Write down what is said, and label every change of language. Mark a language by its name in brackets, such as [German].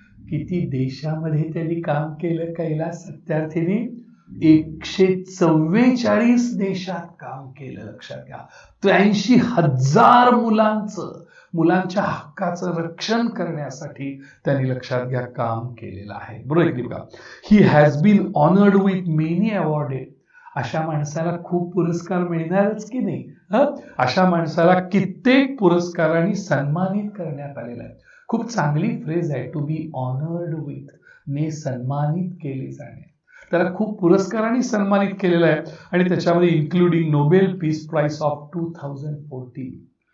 [Marathi] किती देशामध्ये त्यांनी काम केलं कैलास सत्यार्थींनी? 144 देशात काम केलं, लक्षात घ्या. 83,000 मुलांच्या हक्काचं रक्षण करण्यासाठी त्यांनी, लक्षात घ्या, काम केलेलं आहे. बरोबर का? [English] He has been honoured with many awarded. [Marathi] अशा माणसाला खूप पुरस्कार मिळणारच की नाही? अशा माणसाला कित्येक पुरस्कारांनी सन्मानित करण्यात आलेलं आहे. खूप चांगली फ्रेज आहे, [English] to be honoured with, [Marathi] ने सन्मानित केले जाणे. त्याला खूप पुरस्कारांनी सन्मानित केलेलं आहे. आणि त्याच्यामध्ये [English] Including Nobel peace prize of 2014.